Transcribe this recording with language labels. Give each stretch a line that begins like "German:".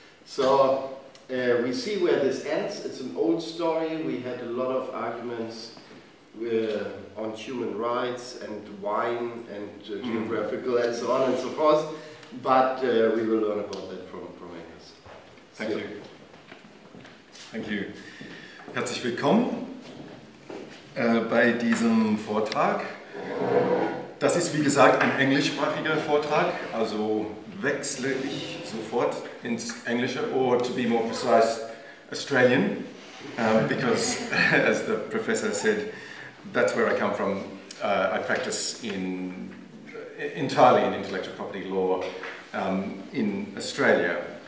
English: So we see where this ends. It's an old story. We had a lot of arguments on human rights and wine and geographical and so on and so forth, but we will learn about that from Angus. Thank you. Thank you.
German: Herzlich willkommen bei diesem Vortrag. Das ist wie gesagt ein englischsprachiger Vortrag, also wechsle ich sofort ins Englische,
English: or to be more precise, Australian, because as the professor said, that's where I come from. I practice entirely in intellectual property law in Australia.